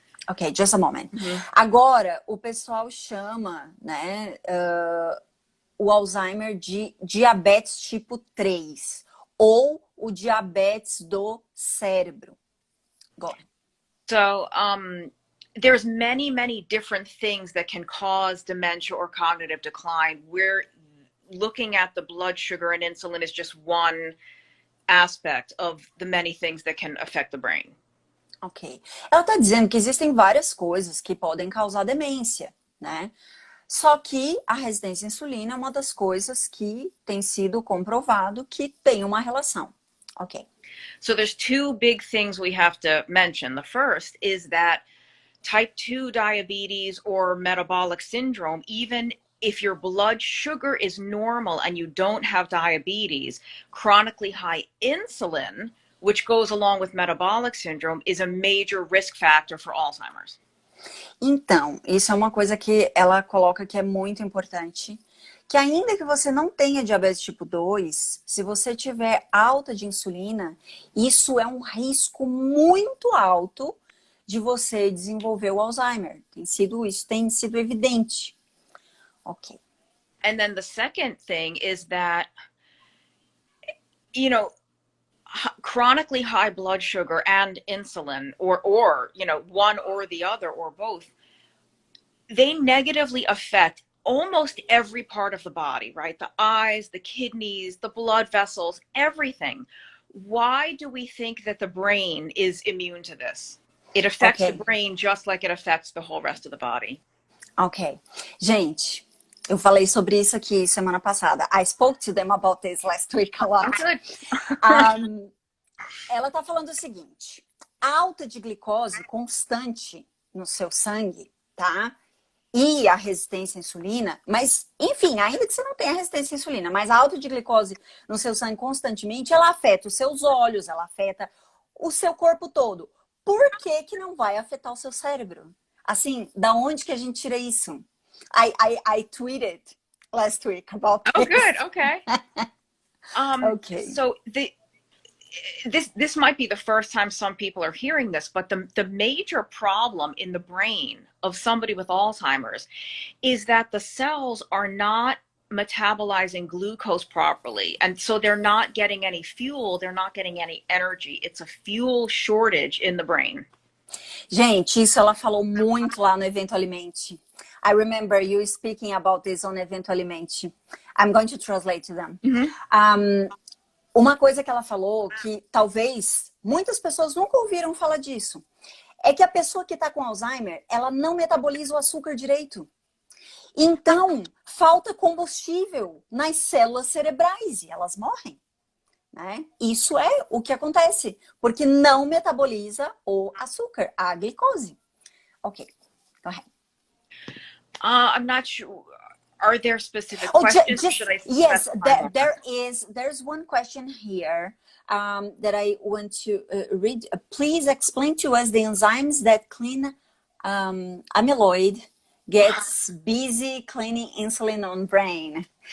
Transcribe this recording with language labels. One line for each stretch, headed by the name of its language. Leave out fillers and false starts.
English: Ok, just a moment.
Portuguese: Agora, o pessoal chama, né, o Alzheimer de diabetes tipo 3 ou o diabetes do cérebro.
English: Go on. So there's many different things that can cause dementia or cognitive decline. We're looking at the blood sugar and insulin is just one aspect of the many things that can affect the brain. Ok.
Portuguese: Ela está dizendo que existem várias coisas que podem causar demência, né? Só que a resistência à insulina é uma das coisas que tem sido comprovado que tem uma relação. Ok.
English: So there's two big things we have to mention. The first is that type 2 diabetes or metabolic syndrome, even if your blood sugar is normal and you don't have diabetes, chronically high insulin, which goes along with metabolic syndrome, is a major risk factor for Alzheimer's.
Portuguese: Então, isso é uma coisa que ela coloca que é muito importante, que ainda que você não tenha diabetes tipo 2, se você tiver alta de insulina, isso é um risco muito alto de você desenvolver o Alzheimer. Isso tem sido evidente. Ok.
English: And then the second thing is that, you know, chronically high blood sugar and insulin, or you know, one or the other or both, they negatively affect almost every part of the body, right? The eyes, the kidneys, the blood vessels, everything. Why do we think that the brain is immune to this? It affects the brain just like it affects the whole rest of the body. Ok.
Portuguese: Gente, eu falei sobre isso aqui semana passada.
English: I spoke to them about this last week a lot. Good.
Portuguese: Ela tá falando o seguinte: alta de glicose constante no seu sangue, tá? E a resistência à insulina, mas, enfim, ainda que você não tenha resistência à insulina, mas a alta de glicose no seu sangue constantemente, ela afeta os seus olhos, ela afeta o seu corpo todo. Por que que não vai afetar o seu cérebro? Assim, da onde que a gente tira isso?
English: I tweeted last week about this. Oh, good. Okay. Okay. So this might be the first time some people are hearing this, but the major problem in the brain of somebody with Alzheimer's is that the cells are not metabolizing glucose properly, and so they're not getting any fuel, they're not getting any energy. It's a fuel shortage in the brain.
Portuguese: Gente, isso ela falou muito lá no Evento Alimente.
English: I remember you speaking about this on Evento Alimente. I'm going to translate to them.
Portuguese: Uma coisa que ela falou que talvez muitas pessoas nunca ouviram falar disso é que a pessoa que está com Alzheimer, ela não metaboliza o açúcar direito. Então, falta combustível nas células cerebrais e elas morrem. Né? Isso é o que acontece, porque não metaboliza o açúcar, a glicose.
English: Ok, go ahead. I'm not sure. Are there specific questions? Yes, there's one question here that I want to read. Please explain to us the enzymes that clean amyloid gets busy cleaning insulin on brain.